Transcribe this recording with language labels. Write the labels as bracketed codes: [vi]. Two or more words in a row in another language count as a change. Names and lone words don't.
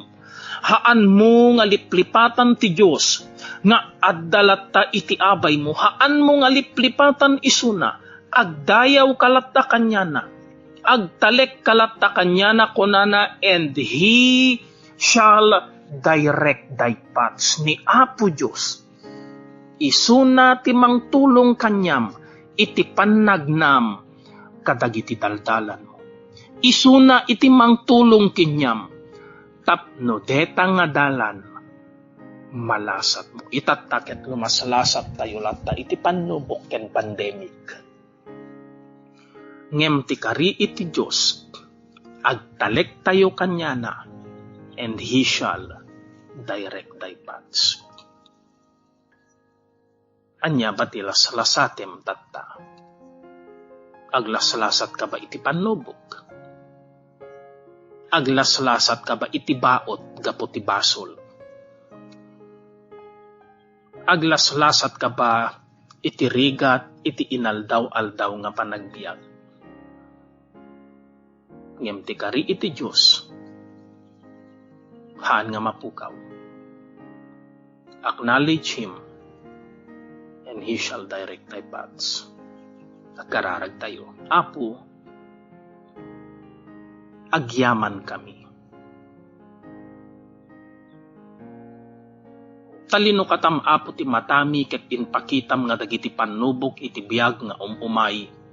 [ilo] Haan mo nga liplipatan ti Diyos nga addalatta iti abay mo, haan mo nga liplipatan isuna, agdayaw kalatta kanyana, agtalek kalatta kanyana kunana, [en] and He shall direct thy paths. [ilo] Ni Apo Diyos isuna ti mangtulong kanyam iti pannagnam kadagiti daldalan mo. isuna iti mangtulong kinyam, tapno deta nga dalan, malasat mo. Itattaket lumaslasat tayo latta iti panubok ken pandemic. Ngem ti kari iti Diyos, agtalek tayo kanyana, [en] and He shall direct thy paths. [ilo] Anya bati laslasatem tatta. Aglaslasat ka ba iti panubok? Aglaslasat ka ba iti baot gapo ti basol? Aglaslasat ka ba iti rigat iti inaldaw-aldaw nga panagbiag? Ngem ti kari iti Diyos, haan nga mapukaw. [en] Acknowledge Him, and He shall direct thy paths. [ilo] Nagkararag tayo. Apo, agyaman kami. Talino katam apo ti matami ket inpakitam nga dagiti panubok iti biag nga umay.